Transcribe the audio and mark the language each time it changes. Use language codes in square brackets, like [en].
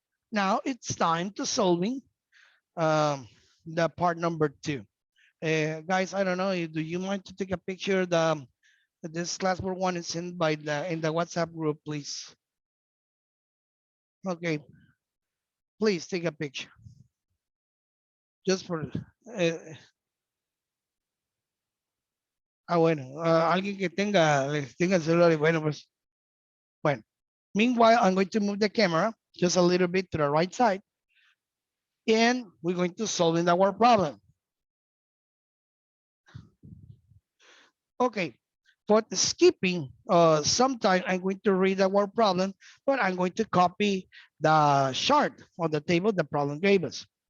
[en] Now it's time to solving the part number 2. Guys, I don't know. Do you mind to take a picture? This classwork one is in the WhatsApp group, please. Okay, please take a picture. Just for [es] bueno, alguien que tenga el celular y bueno, pues bueno. [en] Meanwhile, I'm going to move the camera just a little bit to the right side, and we're going to solve our problem. Okay, for the skipping, sometime I'm going to read our problem, but I'm going to copy the chart or the table the problem gave us.